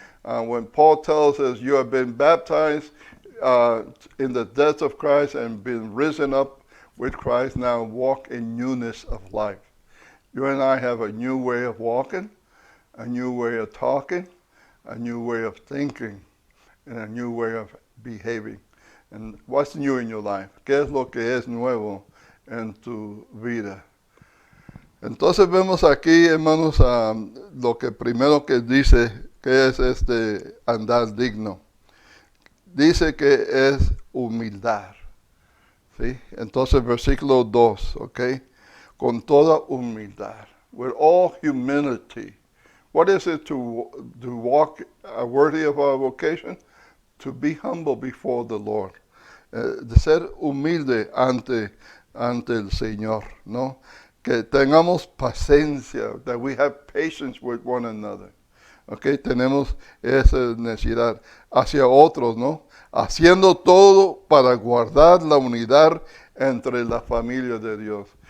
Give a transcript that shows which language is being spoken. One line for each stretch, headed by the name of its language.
English: When Paul tells us you have been baptized in the death of Christ and been risen up with Christ, now walk in newness of life. You and I have a new way of walking, a new way of talking, a new way of thinking, and a new way of behaving. And what's new in your life?
Spanish: ¿Qué es lo que es nuevo en tu vida? Entonces vemos aquí, hermanos, lo que primero que dice que es este andar digno. Dice que es humildad. ¿Sí? Entonces versículo 2, ¿ok? Con toda humildad.
English: With all humility. What is it to walk worthy of our vocation? To be humble before the Lord.
Spanish: De ser humilde ante el Señor, ¿no? Que tengamos paciencia,
English: that we have patience with one another.
Spanish: Okay, tenemos esa necesidad hacia otros, ¿no? Haciendo todo para guardar la unidad entre la familia de Dios.